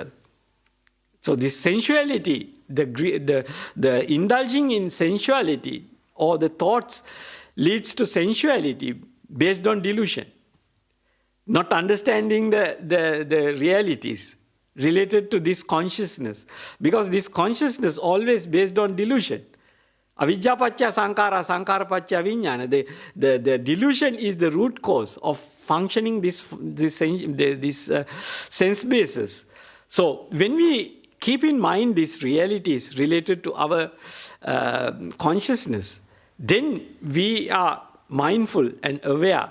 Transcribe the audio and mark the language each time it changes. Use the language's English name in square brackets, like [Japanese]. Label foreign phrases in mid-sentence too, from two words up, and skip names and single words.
[English] So this sensuality, the indulging in sensuality or the thoughts leads to sensuality based on delusion, not understanding the realities related to this consciousness, because this consciousness always based on delusion. [Pali] Avidya pacca sankara, sankara pacca vijnana. [English] The delusion is the root cause of functioning this sense basis. So when we keep in mind these realities related to our consciousness, then we are mindful and aware.